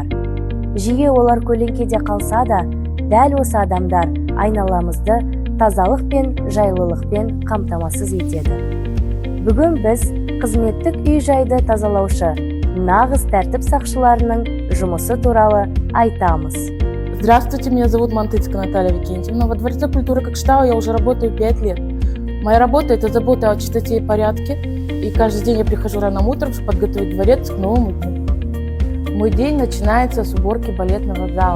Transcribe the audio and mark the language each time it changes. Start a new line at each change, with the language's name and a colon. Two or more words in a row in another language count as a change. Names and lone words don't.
Kazakh: Жиі олар көлеңкеде қалса да, дәл осы адамдар айналамызды тазалық пен жайлылықпен қамтамасыз етеді. Бүгін біз қызметтік үй-жайды тазалаушы нағыз тәртіп сақшыларының жұмысы туралы айтамыз.
Russian: Здравствуйте, меня зовут Мантыцкая Наталья Викентьевна. Во Дворце культуры Кокштау я уже работаю 5 лет. Моя работа – это забота о чистоте и порядке. И каждый день я прихожу рано утром, чтобы подготовить дворец к новому дню. Мой день начинается с уборки балетного зала.